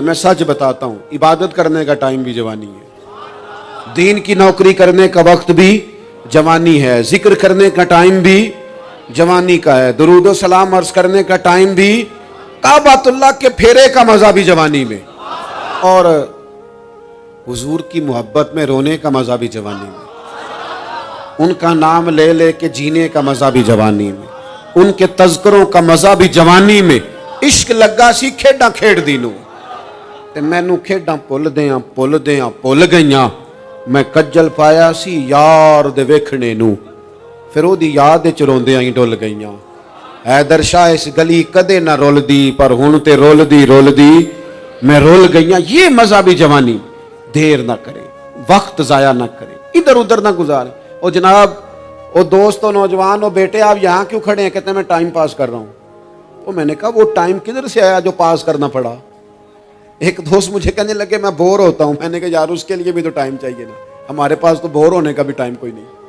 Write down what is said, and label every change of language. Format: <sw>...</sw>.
<ur>میں سچ بتاتا ہوں، عبادت کرنے کا ٹائم بھی جوانی ہے، دین کی نوکری کرنے کا وقت بھی جوانی ہے، ذکر کرنے کا ٹائم بھی جوانی کا ہے، درود و سلام عرض کرنے کا ٹائم بھی، کعبۃ اللہ کے پھیرے کا مزہ بھی جوانی میں، اور حضور کی محبت میں رونے کا مزہ بھی جوانی میں، ان کا نام لے لے کے جینے کا مزہ بھی جوانی میں، ان کے تذکروں کا مزہ بھی جوانی میں.</ur> <pa>عشق لگا سی کھیڈاں کھیڑ دی نو تے مینوں کھیڈاں پل گئیاں، میں کجل پایا سی یار دے ویکھنے نو، پھر او دی یاد وچ روندیاں ہی ڈل گئیاں. حیدر شاہ اس گلی کدے نہ رول دی، پر ہن تے رول دی میں رول گئیاں.</pa> <ur>یہ مزہ بھی جوانی. دیر نہ کریں، وقت ضائع نہ کریں، ادھر ادھر نہ گزاریں. او جناب، او دوست و نوجوان، او بیٹے آپ یہاں کیوں کھڑے ہیں؟ کہتے ہیں میں ٹائم پاس کر رہا ہوں. تو میں نے کہا وہ ٹائم کدھر سے آیا جو پاس کرنا پڑا؟ ایک دوست مجھے کہنے لگے میں بور ہوتا ہوں. میں نے کہا یار اس کے لیے بھی تو ٹائم چاہیے نا، ہمارے پاس تو بور ہونے کا بھی ٹائم کوئی نہیں.</ur>